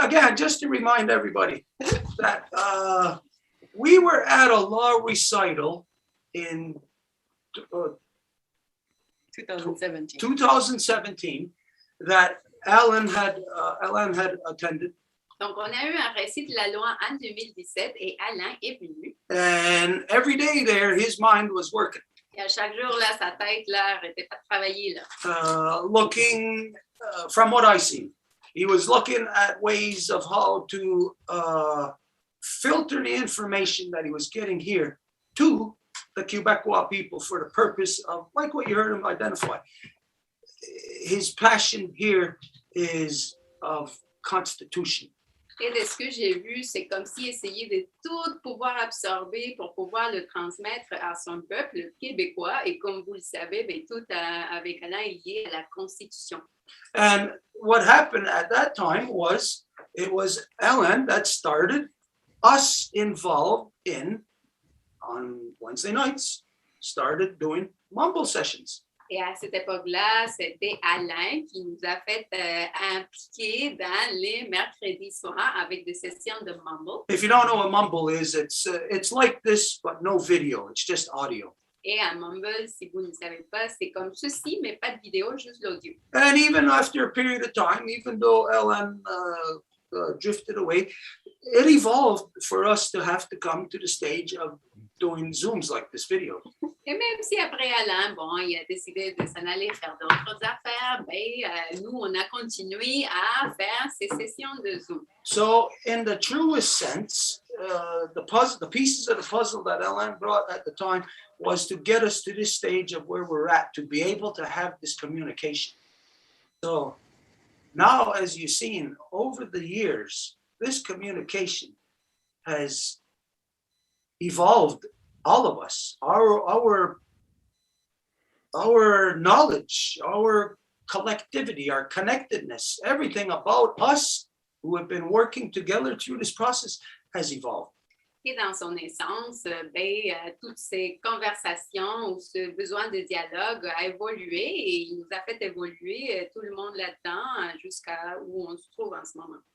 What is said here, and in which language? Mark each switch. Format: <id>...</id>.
<en>again, just to remind everybody that we were at a law recital in 2017 that Alan had attended.</en> <fr>Donc, on a eu un récit de la loi en 2017 et Alain est venu.</fr> <en>And every day there, his mind was working.</en> <fr>Et à chaque jour, là, sa tête, là, n'arrêtait pas de travailler, là.</fr> <en>Looking, from what I see, he was looking at ways of how to filter the information that he was getting here to the Quebecois people for the purpose of, like what you heard him identify. His passion here is of constitution.</en> <fr>Et de ce que j'ai vu, c'est comme s'il essayait de tout pouvoir absorber pour pouvoir le transmettre à son peuple québécois. Et comme vous le savez, bien, tout avec Alain est lié à la Constitution.</fr> <en>And what happened at that time was, it was Ellen that started us involved in, on Wednesday nights, started doing mumble sessions.</en> <fr>Et à cette époque-là, c'était Alain qui nous a fait impliquer dans les mercredis soirs avec des sessions de mumble.</fr> <en>If you don't know what mumble is, it's like this, but no video. It's just audio.</en> <fr>Et un mumble, si vous ne savez pas, c'est comme ceci, mais pas de vidéo, juste l'audio.</fr> <en>And even after a period of time, even though Ellen drifted away, it evolved for us to have to come to the stage of doing Zooms like this video.</en> <fr>Et même si après Alain, bon, il a décidé de s'en aller faire d'autres affaires, ben, nous, on a continué à faire ces sessions de Zoom.</fr> <en>So, in the truest sense, the pieces of the puzzle that Ellen brought at the time was to get us to this stage of where we're at, to be able to have this communication. So, now, as you've seen, over the years, this communication has evolved all of us, our knowledge, our collectivity, our connectedness, everything about us who have been working together through this process has evolved.</en> <fr>Et dans son essence, toutes ces conversations ou ce besoin de dialogue a évolué et il nous a fait évoluer tout le monde là-dedans jusqu'à où on se trouve en ce moment.</fr>